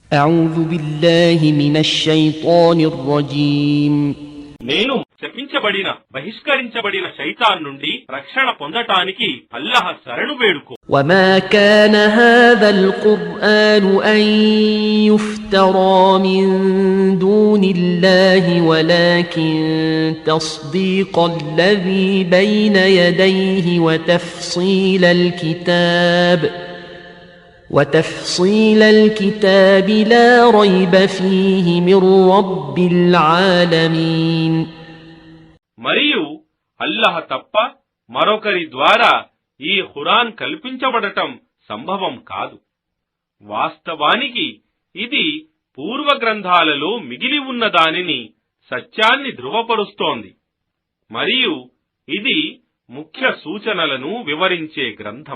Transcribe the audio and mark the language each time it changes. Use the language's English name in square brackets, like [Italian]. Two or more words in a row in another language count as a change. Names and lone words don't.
[Arabic] أعوذ بالله من الشيطان الرجيم [Telugu] నేను శపించబడిన బహిష్కరించబడిన శైతాన్ నుండి రక్షణ పొందటానికి అల్లాహ్ శరణు వేడుకో. [Arabic] وما كان هذا القرآن أن يفترى من دون الله ولكن تصديق الذي بين يديه وتفصيل الكتاب لا ريب فيه من رب العالمين. [Telugu] మరియు అల్లాహ్ తప్ప మరొకరి ద్వారా ఈ ఖురాన్ కల్పించబడటం సంభవం కాదు. వాస్తవానికి ఇది పూర్వ గ్రంథాలలో మిగిలి ఉన్న దానిని సత్యాన్ని ధృవపరుస్తోంది మరియు ఇది ముఖ్య సూచనలను వివరించే గ్రంథం.